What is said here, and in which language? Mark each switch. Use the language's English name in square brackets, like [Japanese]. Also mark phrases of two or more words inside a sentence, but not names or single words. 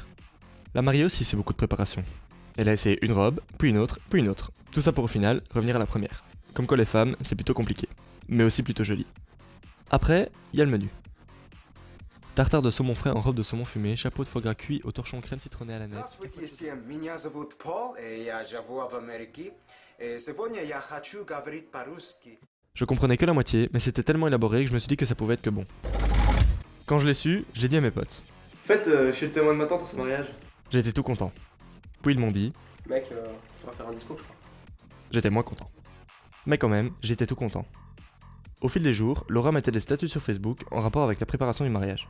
[French] La mariée aussi, c'est beaucoup de préparation. Elle a essayé une robe, puis une autre, puis une autre. Tout ça pour au final revenir à la première. Comme quoi les femmes, c'est plutôt compliqué. Mais aussi plutôt joli. Après, il y a le menu. Tartare de saumon frais en robe de saumon fumé, chapeau de foie gras cuit au torchon crème citronnée à la nette. [Russian] Здравствуйте всем, меня зовут Пол, и я живу в Америке. И сегодня я хочу говорить по-русски. [French] Je comprenais que la moitié, mais c'était tellement élaboré que je me suis dit que ça pouvait être que bon. Quand je l'ai su, je l'ai dit à mes potes. En fait, je suis le témoin de ma tante à ce mariage. J'étais tout content. Puis ils m'ont dit, Mec, tu vas faire un discours, je crois. j'étais moins content. Mais quand même, j'étais tout content. Au fil des jours, Laura mettait des statuts sur Facebook en rapport avec la préparation du mariage.